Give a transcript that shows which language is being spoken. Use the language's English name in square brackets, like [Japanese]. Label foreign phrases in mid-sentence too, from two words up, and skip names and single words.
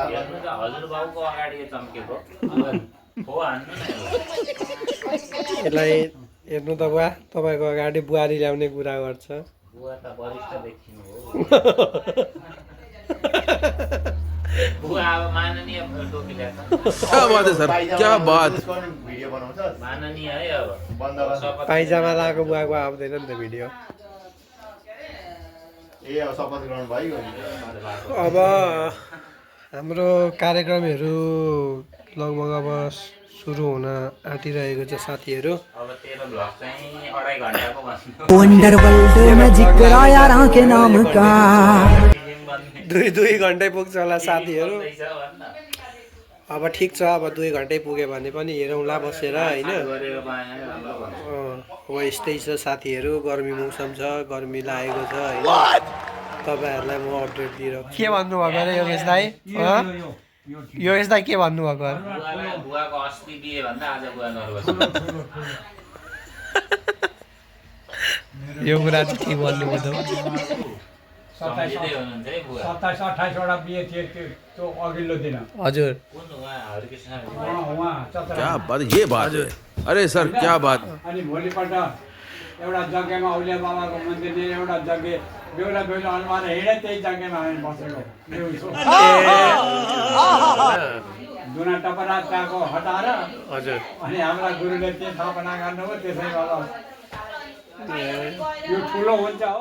[Nepali] हेर्नु त हजुरबाउको अगाडि यो चम्केको हो हान्नु न यसलाई हेर्नु त बुवा तपाईँको अगाडि बुहारी ल्याउने कुरा गर्छ बुवा त वरिष्ठ देखिनु हो बुवा अब माननीय टोपी ल्याएको [Hindi] क्या बात है सर क्या बात [Nepali] भिडियो बनाउँछ माननीय है अब बन्द गर्छ पाइजामा लगाएको बुवाको आउँदैन नि त भिडियो ए अब शपथ ग्रहण भइगयो नि अब हाम्रो कार्यक्रमहरू लगभग अब सुरु हुन आँटिरहेको छ साथीहरू अब तेरो भ्लग चाहिँ 2.5 घन्टाको भन्नु [Hindi] वंडर वर्ल्ड में जिक्र आया के नाम का [Nepali] दुई घन्टै पुग्छ होला साथीहरू रहेछ भन्न अब ठिक छ अब 2 घन्टै पुग्यो भने पनि हेरौँला बसेर होइन गरेर पाएन राम्रो भन्नु अब यस्तै छ साथीहरू गर्मी मौसम छ गर्मी लागेको छ होइन तपाईँहरूलाई म अपडेट दिइरहेको के भन्नुभएको अरे योगेश दाई योगेश दाई के भन्नुभएको अरे बुवाको अस्ति बिहे भन्दा आज बुवा नर्भस यो कुरा चाहिँ के भन्नुभयो त सम्झिँदै हुनुहुन्छ है बुवा 27-28 वटा बिहे थिए त्यो अघिल्लो दिन हजुर कुन उहाँ हरिकृष्ण उहाँ [Hindi] क्या बात ये बात है अरे सर क्या बात [Nepali] अनि भोलिपल्ट एउटा जग्गामा औलिया बाबाको मन्दिर एउटा जग्गे बेहुला अनुहार हिँडे त्यही जग्गामा हामी बसेको दुना टपरा त्यहाँको हटाएर हजुर अनि हाम्रा गुरुले त्यो स्थापना गर्नुभयो त्यसै गर्दा यो ठुलो हुन्छ हो